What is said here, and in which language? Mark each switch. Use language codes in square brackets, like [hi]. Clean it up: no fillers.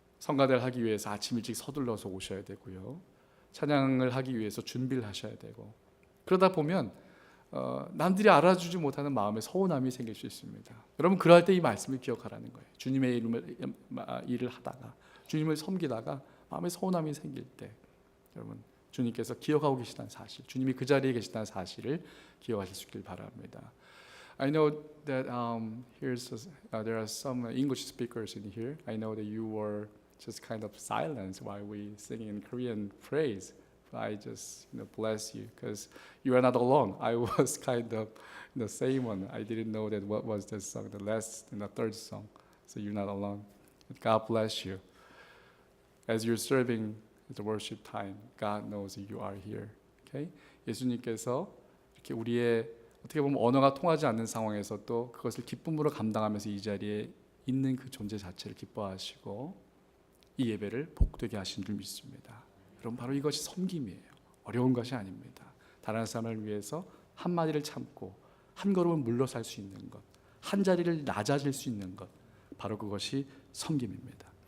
[ko] 성가대를 하기 위해서 아침 일찍 서둘러서 오셔야 되고요. 찬양을 하기 위해서 준비를 하셔야 되고, 그러다 보면 남들이 알아주지 못하는 마음에 서운함이 생길 수 있습니다. 여러분, 그럴 때 이 말씀을 기억하라는 거예요. 주님의 일을 하다가, 주님을 섬기다가 마음에 서운함이 생길 때, 여러분, 주님께서 기억하고 계시다는 사실, 주님이 그 자리에 계시다는 사실을 기억하실 수 있길 바랍니다. [en] I know that there are some English speakers in here. I know that you were just kind of silent while we sing in Korean praise. I just bless you because you are not alone. I was kind of the same one. I didn't know that what was the song, the last and the third song. So you're not alone. God bless you. As you're serving the worship time, God knows you are here. Okay? [ko] 예수님께서 이렇게 우리의 어떻게 보면 언어가 통하지 않는 상황에서 또 그것을 기쁨으로 감당하면서 이 자리에 있는 그 존재 자체를 기뻐하시고 이 예배를 복되게 하신 줄 믿습니다. 여러분, 바로 이것이 섬김이에요. 어려운 것이 아닙니다. 다른 사람을 위해서 한 마디를 참고 한 걸음을 물러설 수 있는 것, 한 자리를 낮아질 수 있는 것, 바로 그것이 섬김입니다.